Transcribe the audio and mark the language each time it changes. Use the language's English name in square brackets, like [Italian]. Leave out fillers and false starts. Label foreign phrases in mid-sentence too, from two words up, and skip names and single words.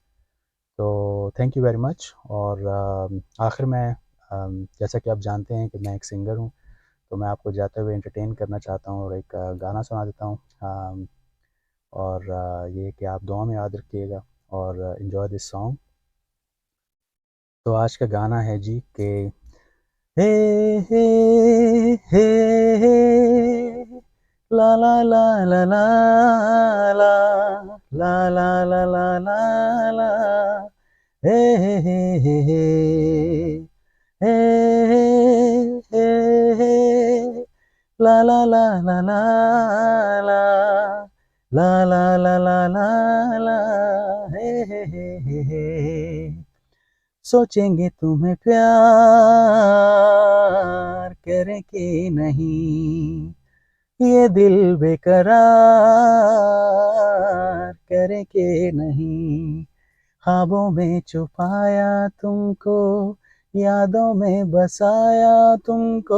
[English] तो thank you very much. [Hindi] और आखिर में जैसा कि आप जानते हैं कि मैं एक सिंगर हूँ, तो मैं आपको जाते हुए एंटरटेन करना चाहता हूँ और एक गाना सुना देता हूँ। और ये कि आप दुआ में याद रखिएगा और [English] enjoy this song. [Hindi] तो आज का गाना है जी के हे हे हे हे ला ला ला ला ला ला ला ला ला ला ला ला हे हे हे हे हे हे हे हे ला ला ला ला ला ला ला ला ला ला ला ला हे हे हे हे। सोचेंगे तुम्हें प्यार करें कि नहीं, ये दिल बेकरार करे कि नहीं। ख्वाबों में छुपाया तुमको, यादों में बसाया तुमको।